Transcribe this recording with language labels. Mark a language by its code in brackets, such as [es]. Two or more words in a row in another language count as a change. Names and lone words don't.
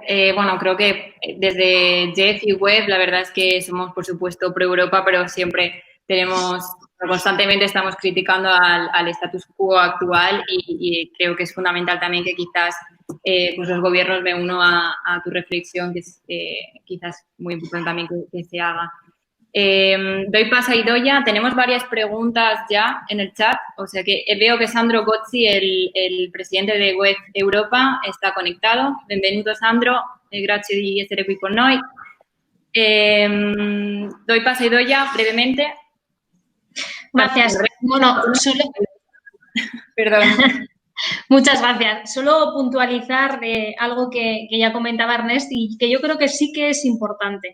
[es] Bueno, creo que desde Jeff y Web, la verdad es que somos, por supuesto, pro-Europa, pero siempre constantemente estamos criticando al [la] status quo [es] actual y creo que es fundamental también que quizás pues los gobiernos, me uno a tu reflexión, que es quizás muy importante también que se haga. Doy paso a Idoia. Tenemos varias preguntas ya en el chat, o sea que veo que Sandro Gozzi, el presidente de Web Europa, está conectado. [it] Benvenuto, Sandro. Grazie di essere qui con noi. [es] Doy paso a Idoia brevemente. Gracias. Bueno, solo... Perdón. Muchas gracias. Solo puntualizar algo que ya comentaba Ernest y que yo creo que sí que es importante.